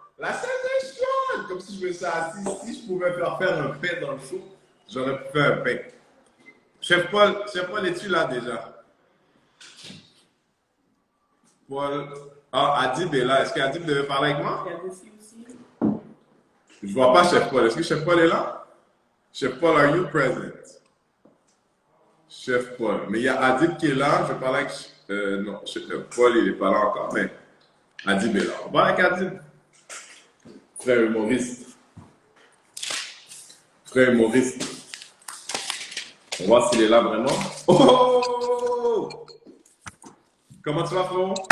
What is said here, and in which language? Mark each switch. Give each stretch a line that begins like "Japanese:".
French: La chaise est chaude! Comme si je me suis assis. Si je pouvais faire un pain dans le show, j'aurais pu faire un pain. Chef Paul, es-tu là déjà? Paul. Ah, Adib est là. Est-ce qu'Adib devait parler avec moi? Je vois pas Chef Paul. Est-ce que Chef Paul est là?
English: Chef Paul, are you present?
French: Chef Paul. Mais il y a Adib qui est là. Je parle avec... non, Chef Paul, il n'est pas là encore. Mais Adib est là. On parle avec Adib. Frère humoriste. On va voir s'il est là vraiment. Oh! Comment tu vas, frérot?